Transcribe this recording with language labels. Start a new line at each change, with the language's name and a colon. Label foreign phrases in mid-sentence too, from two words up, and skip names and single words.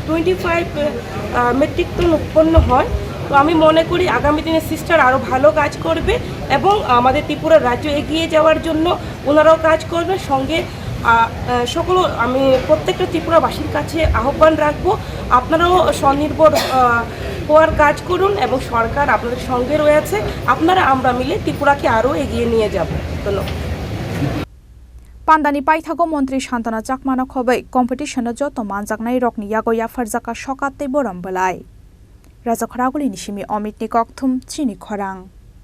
Bangla: 25 মেট্রিক টন উৎপন্ন হয় তো আমি মনে করি আগামী দিনে সিস্টার আরও ভালো কাজ করবে এবং আমাদের ত্রিপুরা রাজ্য এগিয়ে যাওয়ার জন্য ওনারাও কাজ করবে সঙ্গে সকল আমি প্রত্যেকটা ত্রিপুরাবাসীর কাছে আহ্বান রাখবো আপনারাও স্বনির্ভর হওয়ার কাজ করুন এবং সরকার আপনাদের সঙ্গে রয়েছে আপনারা আমরা মিলে ত্রিপুরাকে আরও এগিয়ে নিয়ে যাব ধন্যবাদ
Kok Borok: Pandani Paithago Montri Songchajakha Khobai competition joto manjaknai rokni yagoya farjaka sokatei boram belai Rajakhor Agulini Shimi Omit ni Kokthum Chini Khorang